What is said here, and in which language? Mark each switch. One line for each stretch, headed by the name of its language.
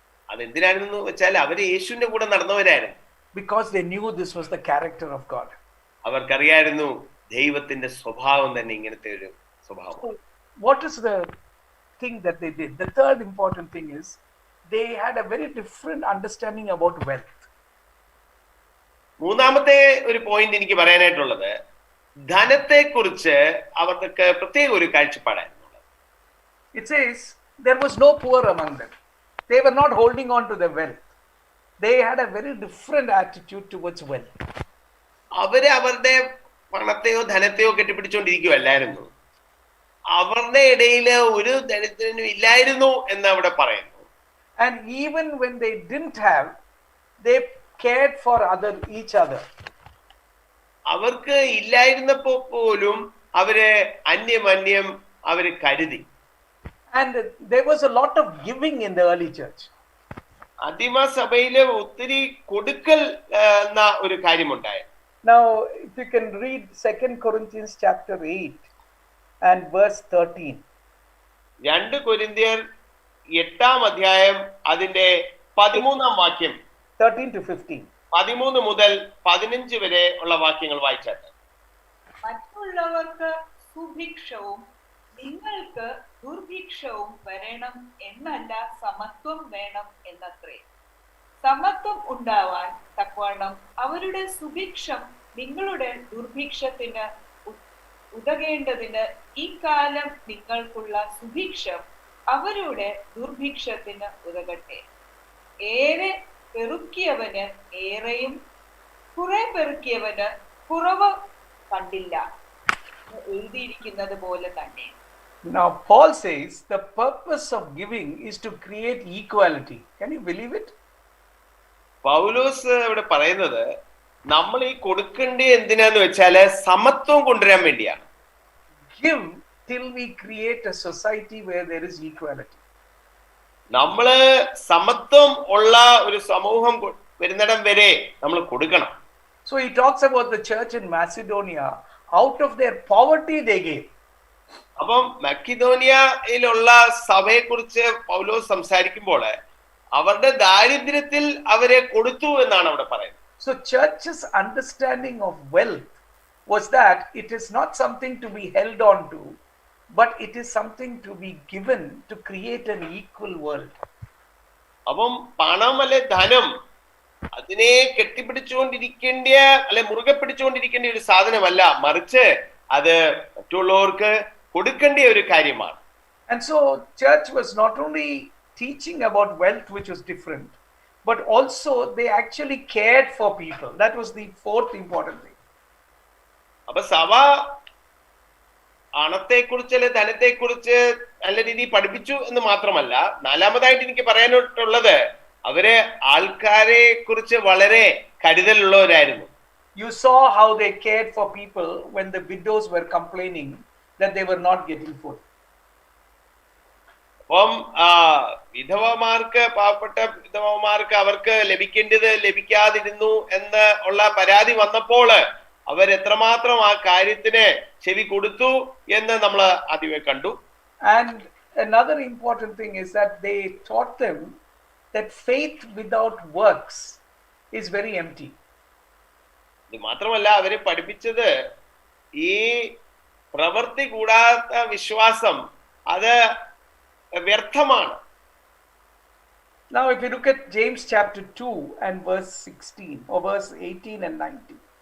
Malayalam: അതെന്തിനാണെന്ന് വെച്ചാൽ അവര് യേശുവിന്റെ കൂടെ നടന്നവരായിരുന്നു.
English: Because they knew this was the character of God.
Malayalam: അവർക്കറിയായിരുന്നു ദൈവത്തിന്റെ സ്വഭാവം തന്നെ ഇങ്ങനത്തെ ഒരു സ്വഭാവം.
English: So what is the thing that they did? The third important thing is they had a very different understanding about wealth.
Malayalam: മൂന്നാമത്തെ ഒരു പോയിന്റ് എനിക്ക് പറയാനായിട്ടുള്ളത്, ധനത്തെക്കുറിച്ച് അവർക്ക് പ്രത്യേക ഒരു കാഴ്ചപ്പാടായിരുന്നു.
English: It says there was no poor among them. They were not holding on to their wealth. They had a very different attitude towards wealth.
Malayalam: അവര് അവരുടെ പണത്തെയോ ധനത്തെയോ കെട്ടിപ്പിടിച്ചുകൊണ്ടിരിക്കുകയല്ലായിരുന്നു. അവരുടെ ഇടയിൽ ഒരു ദരിദ്രനും ഇല്ലായിരുന്നു എന്ന് അവിടെ പറയുന്നു.
English: And even when they didn't have, they cared for each other.
Malayalam: അവർക്ക് ഇല്ലായിരുന്നപ്പോ പോലും അവര് അന്യം അവര് കരുതി.
English: And there was a lot of giving in the early church.
Malayalam: ആദിമ സഭയില് ഒത്തിരി കൊടുക്കൽ എന്ന ഒരു കാര്യമുണ്ടായി.
English: Now, if you can read 2 Corinthians chapter 8 and verse 13.
Malayalam: 2 കൊരിന്ത്യർ 8-ാം അധ്യായം അതിന്റെ 13-ാം വാക്യം,
English: 13 to 15.
Malayalam: 13 മുതൽ 15 വരെ ഉള്ള വാക്യങ്ങൾ വായിച്ചാൽ, മറ്റുള്ളവർക്ക് സുഭിക്ഷവും നിങ്ങൾക്ക് ദുർഭിക്ഷവും വരണം എന്നല്ല, സമത്വം വേണം എന്നത്രേ. സമത്വം ഉണ്ടാവാൻ തക്കവണ്ണം അവരുടെ സുഭിക്ഷം നിങ്ങളുടെ ദുർഭിക്ഷത്തിന് ഉതകേണ്ടതിന് ഈ കാലം നിങ്ങൾക്കുള്ള സുഭിക്ഷം അവരുടെ ദുർഭിക്ഷത്തിന് ഉതകട്ടെ. ഏറെ പെറുക്കിയവന് ഏറെയും കുറെ പെറുക്കിയവന് കുറവ് കണ്ടില്ല എഴുതിയിരിക്കുന്നത് പോലെ തന്നെ.
English: Now, Paul says the purpose of giving is to create equality. Can you believe it?
Malayalam: പൗലോസ് ഇവിടെ പറയുന്നത് നമ്മൾ ഈ കൊടുക്കേണ്ട എന്തിനാന്ന് വെച്ചാല് സമത്വം കൊണ്ടുവരാൻ വേണ്ടിയാണ്.
English: Give till we create a society where there is equality.
Malayalam: നമ്മള് സമത്വം ഉള്ള ഒരു സമൂഹം വരുന്നിടം വരെ നമ്മൾ കൊടുക്കണം.
English: So he talks about the church in Macedonia. Out of their poverty they gave.
Malayalam: അപ്പം മക്കിദോനിയയിലുള്ള സഭയെ കുറിച്ച് പൗലോസ് സംസാരിക്കുമ്പോൾ അവരുടെ ദാരിദ്ര്യത്തിൽ അവരെ കൊടുത്തു എന്നാണ് അവിടെ പറയുന്നത്.
English: So church's understanding of wealth was that it is not something to be held on to, but it is something to be given to create an equal world.
Malayalam: അപ്പം പണം അല്ലെ ധനം അതിനെ കെട്ടിപ്പിടിച്ചുകൊണ്ടിരിക്കേണ്ട അല്ലെ മുറുകെ പിടിച്ചുകൊണ്ടിരിക്കേണ്ട ഒരു സാധനമല്ല, മറിച്ച് അത് മറ്റുള്ളവർക്ക് കൊടുക്കേണ്ട ഒരു കാര്യമാണ്.
English: And so church was not only teaching about wealth, which was different, but also they actually cared for people. That was the fourth important thing.
Malayalam: അപ്പൊ സഭ പണത്തെക്കുറിച്ച് അല്ലെ ധനത്തെക്കുറിച്ച് നല്ല രീതിയിൽ പഠിപ്പിച്ചു എന്ന് മാത്രമല്ല, നാലാമതായിട്ട് എനിക്ക് പറയാനായിട്ടുള്ളത് അവര് ആൾക്കാരെ കുറിച്ച് വളരെ കരുതലുള്ളവരായിരുന്നു.
English: You saw how they cared for people when the widows were complaining that they were not getting food.
Malayalam: അപ്പം വിധവമാർക്ക്, പാവപ്പെട്ട വിധവമാർക്ക് അവർക്ക് ലഭിക്കേണ്ടത് ലഭിക്കാതിരുന്നു എന്ന് ഉള്ള പരാതി വന്നപ്പോൾ അവരെത്രമാത്രം ആ കാര്യത്തിന് ചെവി കൊടുത്തു എന്ന് നമ്മൾ ആദ്യമേ കണ്ടു.
English: And another important thing is that they taught them that faith without works is very empty.
Malayalam: ഇത് മാത്രമല്ല അവരെ പഠിപ്പിച്ചത് ഈ പ്രവൃത്തി കൂടാത്ത വിശ്വാസം അത് വ്യർത്ഥമാണ്.
English: Now if you look at James chapter 2 and verse 16 or verse 18 and 19.